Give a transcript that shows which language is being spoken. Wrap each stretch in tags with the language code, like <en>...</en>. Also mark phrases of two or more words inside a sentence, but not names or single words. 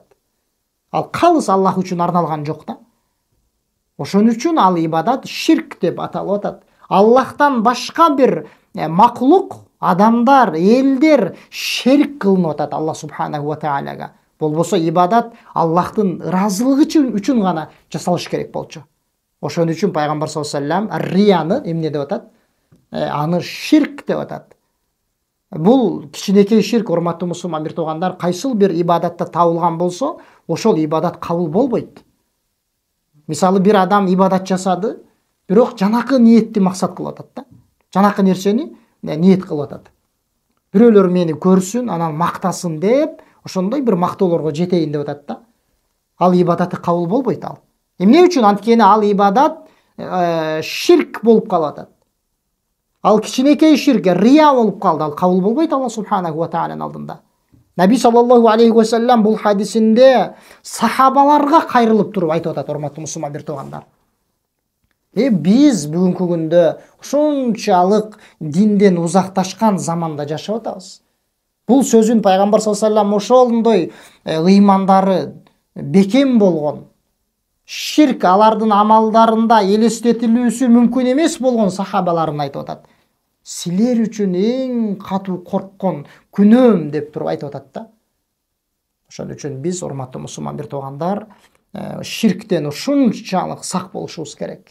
<ky>Ал калыс Аллах үчүн арналган жок да. Ошон үчүн ал ибадат ширк деп аталып атат. Аллахтан башка бир маклук, адамдар, элдер шерик кылынып атат Аллах</ky> <ar>سبحانه وتعالى.</ar> <ky>Болбосо ибадат Аллахтын ыраазылыгы үчүн гана жасалыш керек болчу. Ошон үчүн Пайгамбар</ky> <ar>صلى الله عليه وسلم</ar> <ky>ар-рияны эмне деп атат? Аны ширк деп атат. Бул кичинекей ширк, урматтуу мусулман бир туугандар, кайсыл бир ибадатта табылган болсо, ошол ибадат кабыл болбойт. Мисалы, бир адам ибадат жасады, бирок жанакы ниетти максат кылып атат да. Жанакы нерсени ниет кылып атат. Бирөөлөр мени көрсүн, анан мактасын деп, ошондой бир мактоолорго жетейин деп атат да. Ал ибадаты кабыл болбойт ал. Эмне үчүн? Анткени ал ибадат ширк болуп калып атат. Ал кичинекей ширк, рия болуп калды, ал кабыл болбойт Аллах</ky> <ar>سبحانه وتعالى</ar> <ky>алдында. Наби</ky> <ar>صلى الله عليه وسلم</ar> <ky>бул хадисинде сахабаларга кайрылып туруп айтып атат, урматтуу мусулман бир туугандар. Биз бүгүнкү күндө ушунчалык динден узакташкан заманда жашап атабыз. Бул сөзүн Пайгамбар</ky> <ar>صلى الله عليه وسلم</ar> <ky>ошондой ыймандары бекем болгон, ширк алардын амалдарында элестетилүүсү мүмкүн эмес болгон сахабаларын айтып атат. Силер үчүн эң катуу корккон күнөөм деп туруп айтып атат да. Ошон үчүн биз, урматтуу мусулман бир туугандар, ширктен ушунчалык сак болушубуз керек.</ky>